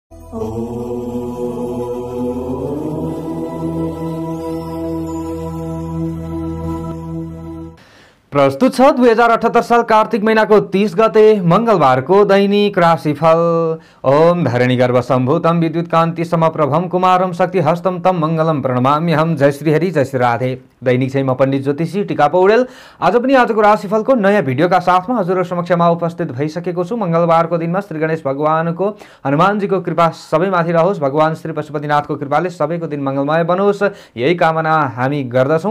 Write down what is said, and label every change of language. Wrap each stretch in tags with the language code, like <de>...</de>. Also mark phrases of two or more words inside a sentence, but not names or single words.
<ne>प्रस्तुत छ 2078 साल कार्तिक महीनाको 30 गते मंगलबारको दैनिक राशिफल।</ne> <sa>ओम धरणी गर्भ सम्भूतम विद्युत कान्ति समप्रभम कुमारम शक्ति हस्तम तम मंगलम प्रणमाम्यहम।</sa> <ne>जय श्री हरि, जय श्री राधे। दैनिक छैमा पण्डित ज्योतिषी टीका पौडेल आज पनि आजको राशिफलको नयाँ भिडियोका साथमा हजुरहरु समक्षमा उपस्थित भइसकेको छु। मंगलबारको दिनमा श्री गणेश भगवानको हनुमानजीको कृपा सबैमाथि रहोस्, भगवान श्री पशुपतिनाथको कृपाले सबैको दिन मंगलमय बनोस्, यही कामना हामी गर्दछौं।</ne>